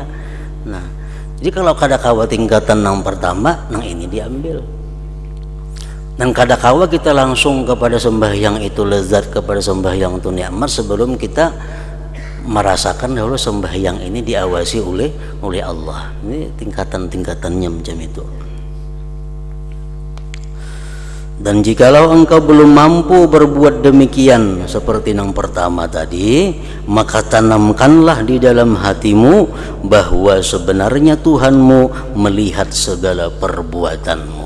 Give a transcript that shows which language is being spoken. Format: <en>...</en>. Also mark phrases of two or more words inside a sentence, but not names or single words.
<bjn>Nah, jadi kalau kada kawa tingkatan yang pertama, nang ini diambil.</bjn> <id>Dan</id> <bjn>kada kawa</bjn> <id>kita langsung kepada sembahyang itu lezat, kepada sembahyang itu nikmat sebelum kita merasakan dahulu sembahyang ini diawasi oleh Allah. Ini tingkatan-tingkatannya macam itu. Dan jikalau engkau belum mampu berbuat demikian seperti yang pertama tadi, maka tanamkanlah di dalam hatimu bahwa sebenarnya Tuhanmu melihat segala perbuatanmu.</id>